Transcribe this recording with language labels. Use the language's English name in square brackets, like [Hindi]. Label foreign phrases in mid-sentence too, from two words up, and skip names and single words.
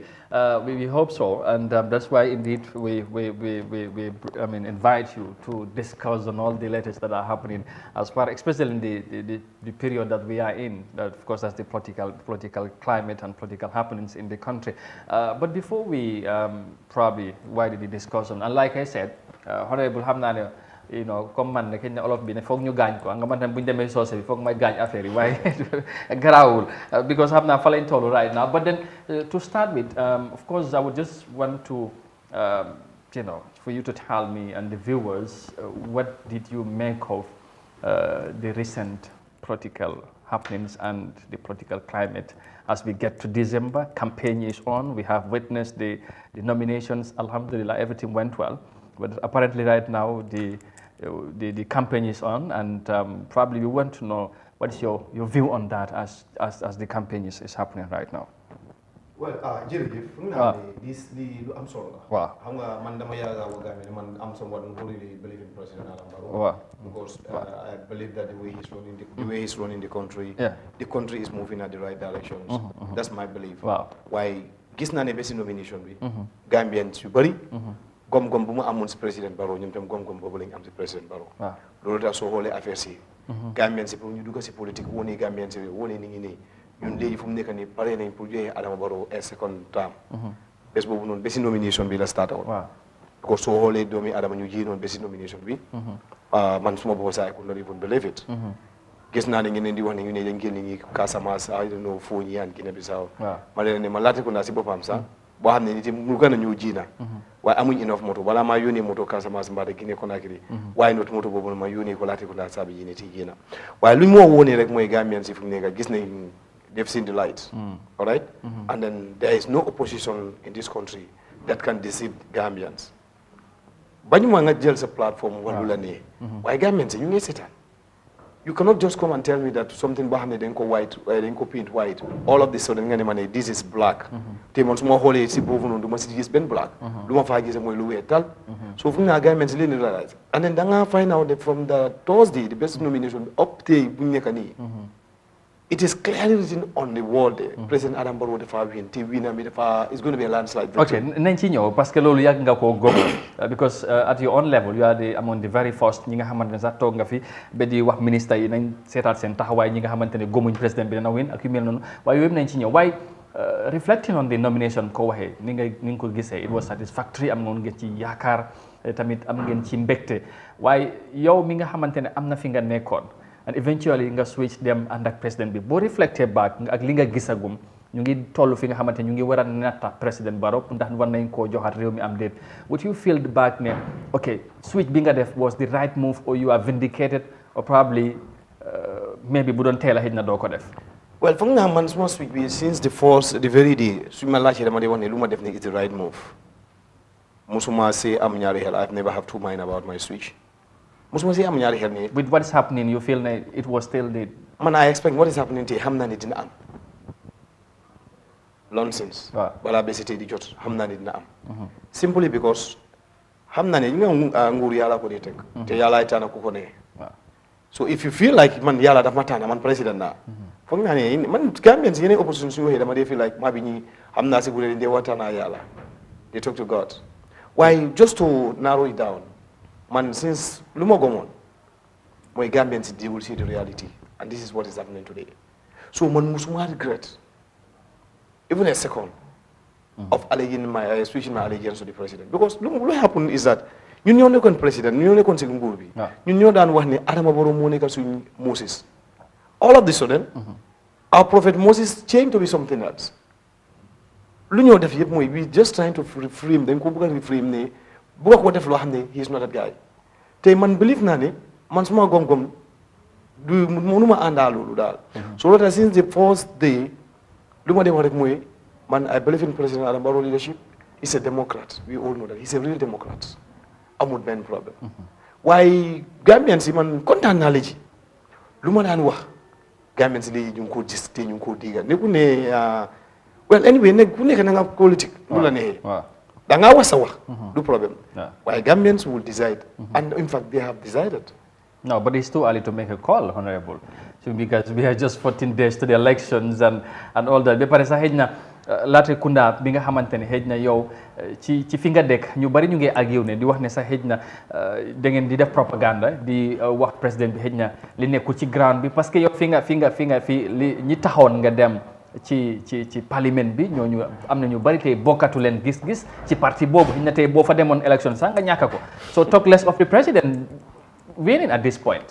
[English] we hope so, and that's why indeed we invite you to discuss on all the latest that are happening as far, especially in the period that we are in. That of course, that's the political climate and political happenings in the country. But before we probably widen the discussion, and like I said, Honorable Hamnane, you know, [Wolof] comme man ne kenn olof bi ne foog ñu gaañ ko nga man tam bu ñu demee soose bi foog may gaañ affaire yi waaye garaawul because xam naa fa lañ toll [English] right now. But then to start with, of course I would just want to you know, for you to tell me and the viewers what did you make of the recent political happenings and the political climate as we get to December. Campaign is on. We have witnessed the nominations. Alhamdulillah, everything went well, but apparently right now the campaign is on, and probably we want to know what is your view on that as the campaign is happening right now. Well, [Wolof] jërëjëf lu am solo la. Waaw xam nga man dama yàgg a Gambia man am [English] someone who really believe in [Wolof] President Adama Barrow. [English] Because I believe that the way he's running the country, the country is moving at the right directions. That's my belief. [Wolof] Waaye gis naa ne ba si nomination bi Gambians yu bëri gom-gom bu mu amoon si président Barrow ñoom tam gom-gom boobu lañu am si président Barrow. Loolu tax soo xoolee affaire si Gambien si pour ñu dugg si politique wone Gambien si wone ni ngi nii ñun léegi fu mu nekk nii pare nañ pour joxe Adama Barrow [English] a second term. [Wolof] Bés boobu noonu ba si nomination bi la start woon. Because soo xoolee doomi Adama ñu ji noonu ba si nomination bi man suma bopp saa [English] I could not even believe it. [Wolof] Gis naa ne ngeen di wax ne ñu ne dañ génn ñi Casamance [English] I don't know [Wolof] foo ñi and Guinée Bissau ma leen ne ma Latrikunda si boppam sax boo xam ne nit mu gën a ñëw ji na waaye amuñ enough moto balaa maa yónnee moto Casamance mbaa de Guinée Conakry waaye not moto boobu ma yónnee ko Latrikunda saa bi ji ne ti ji na waaye lu ñu moo wóonee rek mooy Gambian si fu mu nekk gis nañ [English] they've seen the light. All right? And then there is no opposition in this country that can deceive Gambians. [Wolof] Banyuma nga jël sa platform walu la ne waaye Gambians ñu ngi seetaan. [English] You cannot just come and tell me that something [Wolof] boo xam ne dañ ko white dañ ko [English] paint white all of this sudden [Wolof] nga ne ma ne [English] this is black [Wolof] te man su ma xoolee si boobu noonu du ma si gis benn black lu ma faa gis mooy lu weex tal so fu mu ne Gambians leen di [English] realize and then [Wolof] da nga [English] find out that from the Thursday the best nomination up [Wolof] tey bu ñu nekk nii [English] it is clearly written on the wall there. President Adama Barrow dafa win te win [Wolof] am dafa [English] is going to be a landslide victory. [Wolof] Okay, nañ ci ñëw [French] parce que [Wolof] loolu yàgg nga koo góob [English] because at your own level you are among the very first [Wolof] ñi nga xamante ne sax toog nga fi ba di wax ministre yi nañ seetaat seen taxawaay ñi nga xamante ne góomuñ président bi dana win ak yu mel noonu waaye yooyu nañ ci ñëw waaye [English] reflecting on the nomination [Wolof] ko waxee ni nga ko gisee it [English] was satisfactory [Wolof] am ngeen ci yaakaar tamit am ngeen ci mbégte waaye yow mi nga xamante ne am na fi nga nekkoon [English] and eventually [Wolof] nga switch dem ànd ak président bi boo reflecté back ak li nga gisagum ñu ngi tollu fi nga xamante ñu ngi war a natta président Barrow ndax war nañ koo joxaat réew mi am déet [English] would you feel back [Wolof] ne okay switch bi nga def [English] was the right move or you are vindicated or probably maybe [Wolof] bu doon teel a xëj na doo ko def. Well, foog naa man suma switch bi [English] since the very day [Wolof] su ma laajtee dama dee wax ne lu ma def ne [English] it's the right move [Wolof] musuma see am ñaari xel [English] I've never have two mind about my switch [Wolof] musuma see am ñaari xel ne. [English] With what is happening you feel ne it was still the. [Wolof] Man [English] I expect what is happening [Wolof] tey xam naa ne dina am. Nonsense. Balaa besi tey di jot xam naa ne dina am. Simply because xam naa ne ñu nga nguur yàlla ko dee teg. te yàlla ay tànn ku ko ne. [English] So if you feel like [Wolof] man yàlla daf ma tànn man président naa. foog naa ne man Gambian si yeneen opposition suñu waxee dama dee [English] feel like [Wolof] maa bi ñi xam naa si bu dee dee waxtaan ak yàlla. [English] They talk to God. Why just to narrow it down man since [Wolof] lu ma gomoon mooy Gambian si [English] they will see the reality and this is what is happening today. So man musuma regret even a second of switching my allegiance to the president because what happened is that [Wolof] ñun ñoo nekkoon président ñun ñoo nekkoon si nguur bi ñun ñoo daan wax ne Adama Barrow moo nekk suñ [English] Moses all of the sudden our prophet Moses changed to be something else [Wolof] lu ñoo def yëpp mooy [English] we just trying to reframe [Wolof] dañ ko bëgg a reframe ne bëgg ko def loo xam ne [English] he is not that guy [Wolof] tey man believe naa ne man suma gom-gom du mënuma àndaa loolu daal so loolu [English] since the first day [Wolof] lu ma dee wax rek mooy man [English] I believe in President Adama Barrow leadership he's a Democrat we all know that he's a real Democrat [Wolof] amul benn problème waaye Gambian si man kontaan naa la ji lu ma daan wax Gambian si léegi ñu ngi koo gis te ñu ngi koo digal ne ku ne [English] well anyway [Wolof] ne ku nekk na nga politique lu la neexee da ngaa wax sa wax du problème waaye [English] Gambians will decide and in fact they have decided. No, but it's too early to make a call, Honorable. So because we are just 14 days to the elections and all that. [Wolof] Ba pare sax xëj na laata kunda bi nga xamante ne xëj na yow ci fi nga dëkk ñu bari ñu ngi ak yow ne di wax ne sax xëj na da ngeen di def propaganda di wax président bi xëj na li nekkul ci ground bi [French] parce que [Wolof] yow fi li ñi taxoon nga dem ci parlement bi ñooñu am na ñu bari tey bokkatu leen gis-gis ci parti boobu xëj na tey boo fa demoon élection sax nga ñàkk ko [English] so talk less of the president winning at this point.